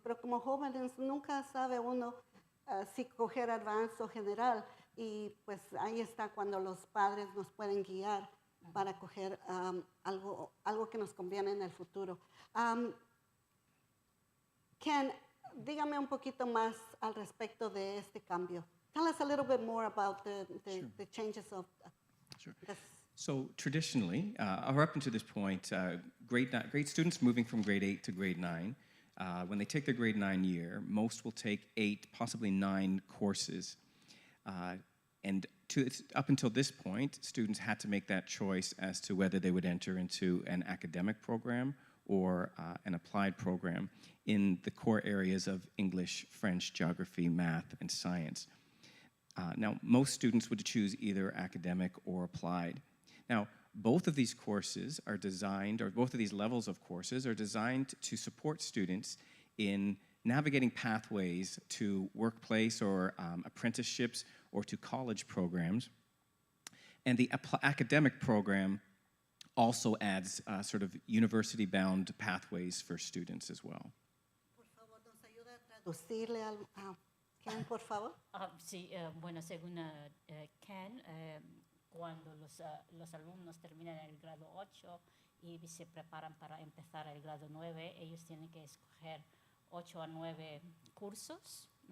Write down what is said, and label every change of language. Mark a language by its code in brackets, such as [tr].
[es] Pero como jóvenes nunca sabe uno si coger advanced o general y pues ahí está cuando los padres nos pueden guiar para coger algo que nos conviene en el futuro. Ken, dígame un poquito más al respecto de este cambio. [en] Tell us a little bit more about Sure. the changes of Sure. this. So traditionally, or up until this point, grade students moving from grade 8 to grade 9, when they take their grade 9 year, most will take 8, possibly 9 courses. And up until this point, students had to make that choice as to whether they would enter into an academic program or an applied program in the core areas of English, French, geography, math, and science. Now, most students would choose either academic or applied. Now, both of these courses are designed, or both of these levels of courses are designed to support students in navigating pathways to workplace or apprenticeships or to college programs. And the academic program also adds sort of university-bound pathways for students as well. [es] Por favor, nos ayuda a traducirle a Ken, por favor. Sí, bueno, según Ken, cuando los alumnos terminan el grado 8 y se preparan para empezar el grado 9, ellos tienen que escoger 8 a 9 cursos.